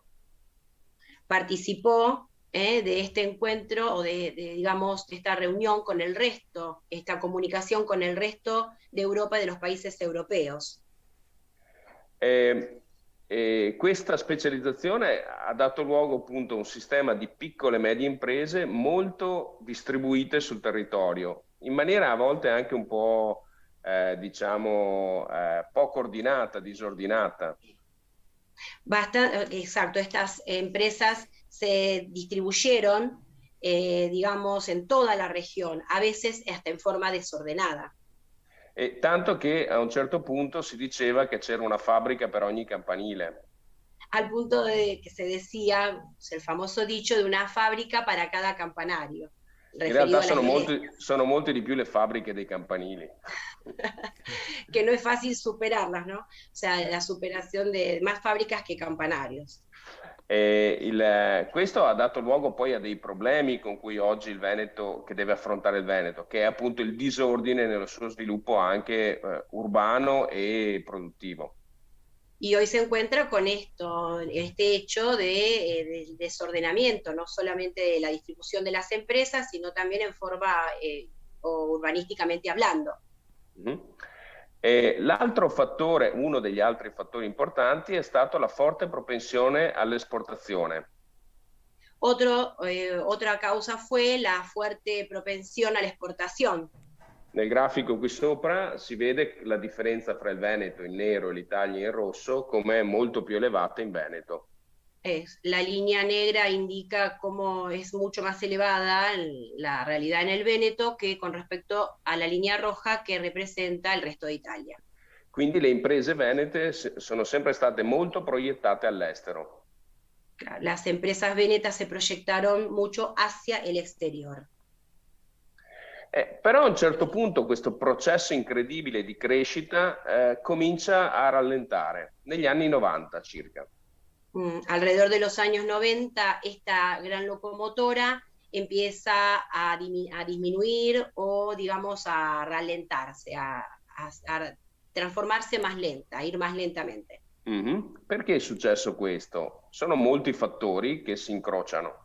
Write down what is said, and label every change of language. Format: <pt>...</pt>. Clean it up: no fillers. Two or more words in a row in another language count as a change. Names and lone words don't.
<es>Participó de este encuentro o digamos, de esta reunión con el resto, esta comunicación con el resto de Europa y de los países europeos.</es> <it>Questa specializzazione ha dato luogo appunto a un sistema di piccole e medie imprese molto distribuite sul territorio, in maniera a volte anche un po', poco coordinata, disordinata.</it> <es>Exacto, estas empresas se distribuyeron, digamos, en toda la región, a veces hasta en forma desordenada.</es> <it>E tanto che a un certo punto si diceva che c'era una fabbrica per ogni campanile.</it> <es>Al punto de que se decía, el famoso dicho de una fábrica para cada campanario.</es> <it>In realtà sono molte di più le fabbriche dei campanili.</it> <es>Que no es fácil superarlas, ¿no? O sea, la superación de más fábricas que campanarios.</es> <it>Questo ha dato luogo poi a dei problemi con cui oggi il Veneto, che deve affrontare il Veneto, che è appunto il disordine nello suo sviluppo anche urbano e produttivo.</it> <es>Y hoy se encuentra con esto, este hecho del desordenamiento, no solamente de la distribución de las empresas, sino también en forma o urbanísticamente hablando.</es> <it>L'altro fattore, uno degli altri fattori importanti, è stato la forte propensione all'esportazione.</it> <es>Otra causa fue la fuerte propensión a la exportación.</es> <it>Nel grafico qui sopra si vede la differenza fra il Veneto in nero e l'Italia in rosso, come è molto più elevata in Veneto.</it> <es>La línea negra indica cómo es mucho más elevada la realidad en el Véneto que con respecto a la línea roja que representa el resto de Italia.</es> <it>Quindi le imprese venete sono sempre state molto proiettate all'estero.</it> <es>Las empresas venetas se proyectaron mucho hacia el exterior.</es> <it>Però a un certo punto questo processo incredibile di crescita comincia a rallentare, negli anni 90 circa.</it> <es>Alrededor de los años 90, esta gran locomotora empieza a disminuir o, digamos, a rallentarse, a transformarse más lenta, a ir más lentamente.</es> <it>Perché è successo questo? Sono molti fattori che si incrociano.</it>